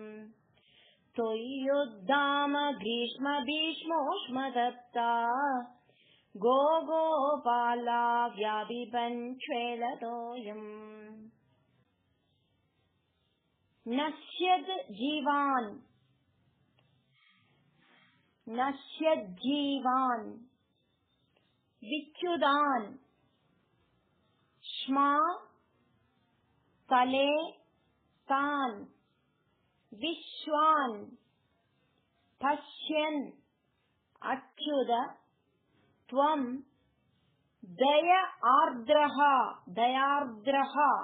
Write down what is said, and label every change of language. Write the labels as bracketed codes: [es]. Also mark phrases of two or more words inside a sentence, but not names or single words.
[sa] ത്വയ്യുദ്ധാമ ഗ്രീഷ്മ ഭീഷ്മോഷ്മദത്താ ഗോപാലാ വ്യാപിബൻ ക്ഷേളതോയം നശ്യത് ജീവാൻ नश्यज्जीवान् विच्युदान् श्मा तले तान् विश्वान् पश्यन् अच्युत त्वं दयार्द्रः